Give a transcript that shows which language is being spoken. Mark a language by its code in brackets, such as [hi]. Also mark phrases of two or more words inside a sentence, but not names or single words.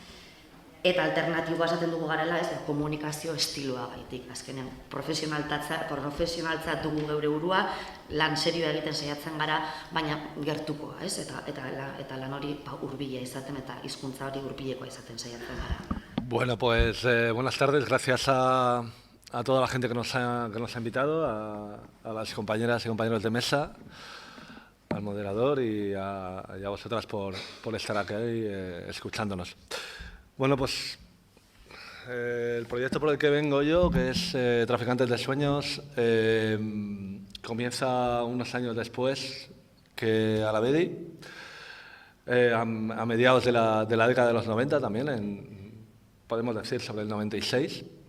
[eu] Eta alternatiboa esaten dugu garela, komunikazio estiloa gaitik. Azkenean, profesionaltzat dugu geure burua, lan serioa egiten saiatzen gara, baina gertukoa, eta lan hori hurbila izaten eta hizkuntza hori hurbilekoa izaten saiatzen gara. [es] Bueno, pues buenas tardes. Gracias a toda la gente que nos ha invitado, a las compañeras y compañeros de mesa, al moderador y a vosotras por estar aquí escuchándonos. Bueno, pues el proyecto por el que vengo yo, que es Traficantes de Sueños, comienza unos años después que Alavedi, a mediados de la década de los 90 también, podemos decir sobre el 96.